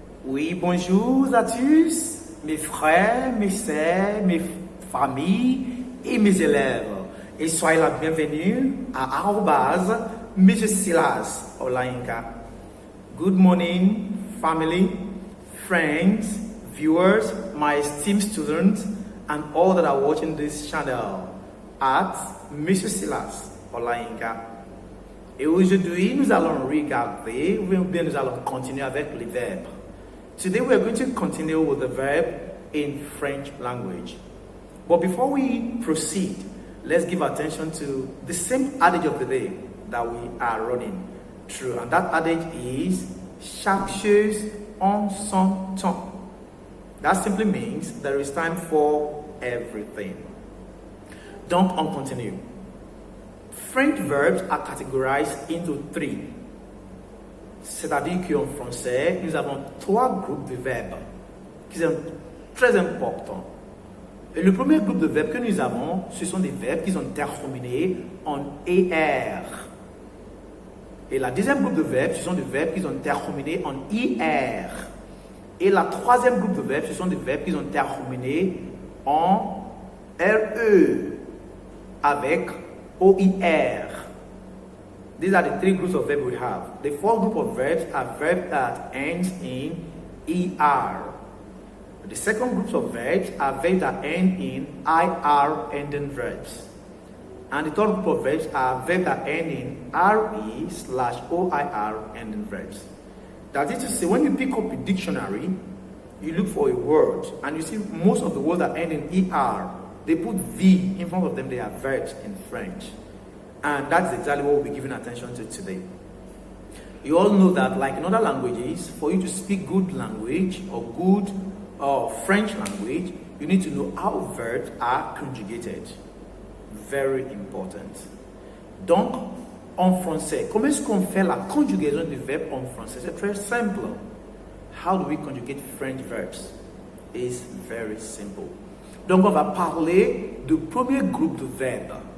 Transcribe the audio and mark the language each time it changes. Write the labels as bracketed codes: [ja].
[fr] Oui, bonjour à tous, mes frères, mes sœurs, mes familles et mes élèves. Et soyez la bienvenue à Monsieur Silas Olainka. [en] Good morning, family, friends, viewers, my esteemed students, and all that are watching this channel at Monsieur Silas Olainka. [fr] Et aujourd'hui, nous allons regarder, nous allons continuer avec les verbes. [en] Today we are going to continue with the verb in French language. But before we proceed, let's give attention to the same adage of the day that we are running through. And that adage is, [fr] chaque chose en son temps. [en] That simply means there is time for everything. [fr] Donc, on continue. [en] French verbs are categorized into three. [fr] C'est-à-dire qu'en français, nous avons trois groupes de verbes qui sont très importants. Et le premier groupe de verbes que nous avons, ce sont des verbes qui sont terminés en ER. Et la deuxième groupe de verbes, ce sont des verbes qui sont terminés en IR. Et la troisième groupe de verbes, ce sont des verbes qui sont terminés en RE avec OIR. [en] These are the three groups of verbs we have. The fourth group of verbs are verbs that ends in ER. The second group of verbs are verbs that end in IR ending verbs. And the third group of verbs are verbs that end in RE/OIR ending verbs. That is to say, when you pick up a dictionary, you look for a word, and you see most of the words that end in ER, they put V in front of them, they are verbs in French. And that's exactly what we'll be giving attention to today. You all know that, like in other languages, for you to speak good language or good French language, you need to know how verbs are conjugated. Very important. [fr] Donc, en français, comment est-ce qu'on fait la conjugaison du verbe en français? C'est très simple. [en] How do we conjugate French verbs? It's very simple. [fr] Donc, on va parler du premier groupe de verbes.